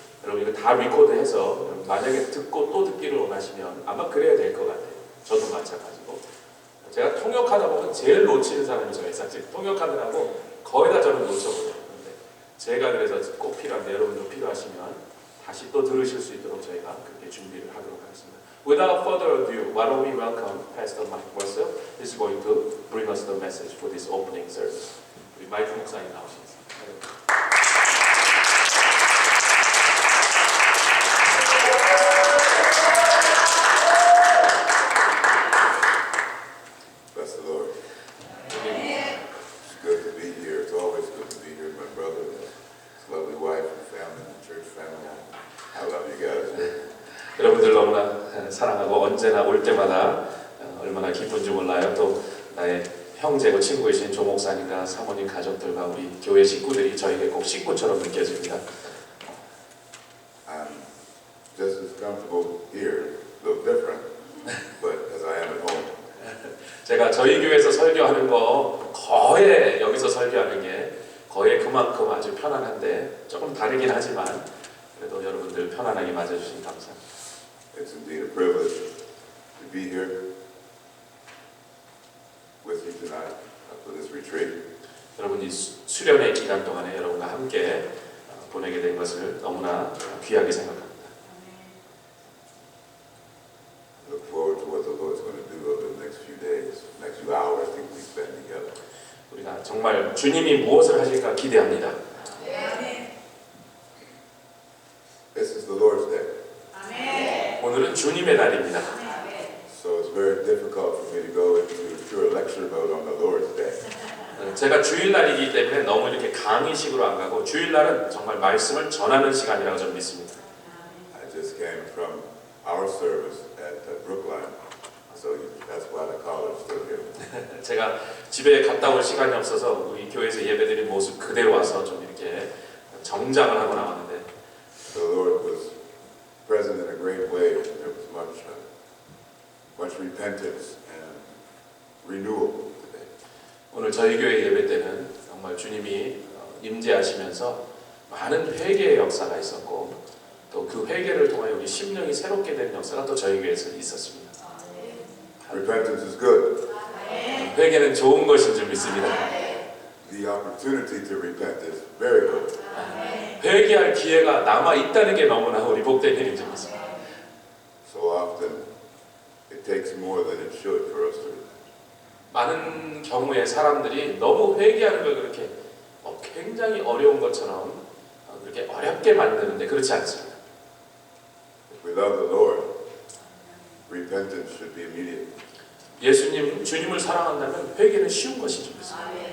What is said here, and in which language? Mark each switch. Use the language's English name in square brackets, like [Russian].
[Korean] 여러분 이거 다 리코드해서 만약에 듣고 또 듣기를 원하시면 아마 그래야 될 것 같아요. 저도 마찬가지고 제가 통역하다 보면 제일 놓치는 사람이 저예요. 사실 통역하느라고 거의 다 저는 놓쳐버려요. 근데 제가 그래서 꼭 필요한데 여러분도 필요하시면 다시 또 들으실 수 있도록 저희가 그렇게 준비를 하도록 하겠습니다. [English] Without further ado, why don't we welcome Pastor Mike Russell, who is going to bring us the message for this opening service. [Korean] 우리 마이크 목사님 나오시겠습니다. [English] Bless the Lord. It's good to be here. It's always good to be here with my brother and his lovely wife and family and church family. I love you guys. [Korean] 여러분들 너무나 사랑하고 언제나 올 때마다 얼마나 기쁜지 몰라요. 또 나의 형제고 친구이신 조 목사님과 사모님 가족들과 우리 교회 식구들이 저에게 꼭 식구처럼 느껴집니다. [English] I'm just as comfortable here, a little different, but as I am at home. [Korean] 제가 저희 교회에서 설교하는 거 거의 여기서 설교하는 게 거의 그만큼 아주 편안한데 조금 다르긴 하지만 그래도 여러분들 편안하게 맞아주시니 감사합니다. [English] It's indeed a privilege to be here with you tonight for this retreat. [Korean] 여러분 이 수련의 기간 동안에 여러분과 함께 보내게 된 것을 너무나 귀하게 생각합니다. [English] Look forward to what the Lord's going to do over the next few days, next few hours I think we spend together. [Korean] 우리가 정말 주님이 무엇을 하실까 기대합니다. [English] This is the Lord's day. [Korean] 오늘은 주님의 날입니다. [English] So it's very difficult for me to go into pure lecture mode on the Lord's day. [Korean] 제가 주일날이기 때문에 너무 이렇게 강의식으로 안 가고 주일날은 정말 말씀을 전하는 시간이라고 저는 믿습니다. [English] I just came from our service at Brookline, so that's why the collar's still here. [Korean] 제가 집에 갔다 올 시간이 없어서 우리 교회에서 예배드린 모습 그대로 와서 좀 이렇게 정장을 하고 나왔는데 [English] The Lord was present in a great way. There was much repentance and renewal today. [Korean] 오늘 저희 교회 예배 때는 정말 주님이 임재하시면서 많은 회개의 역사가 있었고 또 그 회개를 통하여 우리 심령이 새롭게 되는 역사가 또 저희 교회에서 있었습니다. [English] Repentance is good. [Korean] 회개는 좋은 것인 줄 믿습니다. [English] The opportunity to repent is very good. [Korean] 회개할 기회가 남아 있다는 게 너무나 우리 복된 일인 줄 믿습니다. [English] So often it takes more than it should for us to repent. [Korean] 많은 경우에 사람들이 너무 회개하는 걸 그렇게 굉장히 어려운 것처럼 그렇게 어렵게 만드는데 그렇지 않습니다. [English] If we love the Lord, repentance should be immediate. [Korean] 주님을 사랑한다면 회개는 쉬운 것인 줄 믿습니다.